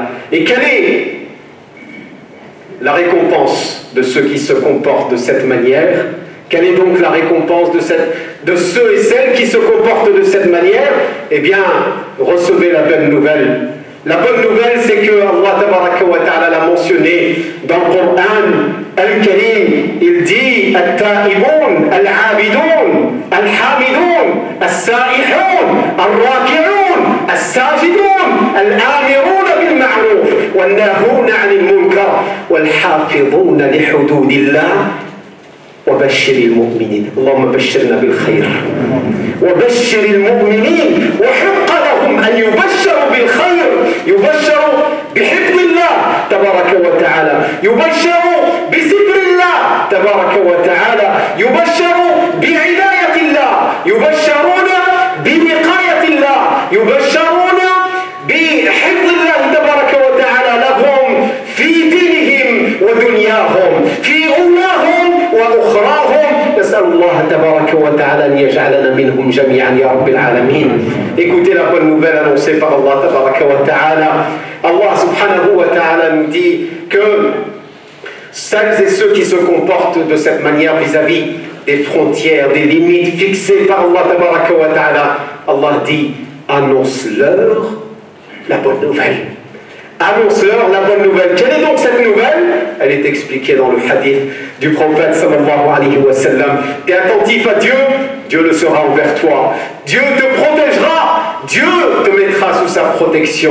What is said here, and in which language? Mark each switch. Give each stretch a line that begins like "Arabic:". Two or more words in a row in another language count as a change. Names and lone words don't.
French: Et quelle est la récompense de ceux qui se comportent de cette manière? Quelle est donc la récompense de ceux et celles qui se comportent de cette manière? Eh bien, recevez la bonne nouvelle. La bonne nouvelle, c'est que
Arabic: الله تبارك وتعالى
French: l'a mentionné dans le Coran Al-Karim. Il dit
Arabic: التائبون العابدون الحامدون السائحون الراكعون الساجدون, الآمرون بالمعروف والناهون عن المنكر, والحافظون لحدود الله. وبشر المؤمنين اللهم بشرنا بالخير وبشر المؤمنين وحق لهم أن يبشروا بالخير يبشروا بحفظ الله تبارك وتعالى يبشروا بستر الله تبارك وتعالى يبشروا بعناية الله يبشرون بوقاية الله يبشرون بحفظ الله تبارك وتعالى لهم في دينهم ودنياهم في أولاهم وأخراهم نسأل الله تبارك وتعالى أن يجعلنا منهم جميعا يا رب العالمين.
French: Écoutez la bonne nouvelle annoncée par
Arabic: الله تبارك وتعالى. الله سبحانه وتعالى
French: nous dit que celles et ceux qui se comportent de cette manière vis-à-vis des frontières, des limites fixées par
Arabic: الله تبارك وتعالى,
French: Allah dit annonce-leur la bonne nouvelle. Annonce-leur la bonne nouvelle. Quelle est donc cette nouvelle? Elle est expliquée dans le hadith du prophète
Arabic: صلى الله عليه وسلم.
French: Tu es attentif à Dieu, Dieu le sera envers toi. Dieu te protégera, Dieu te mettra sous sa protection.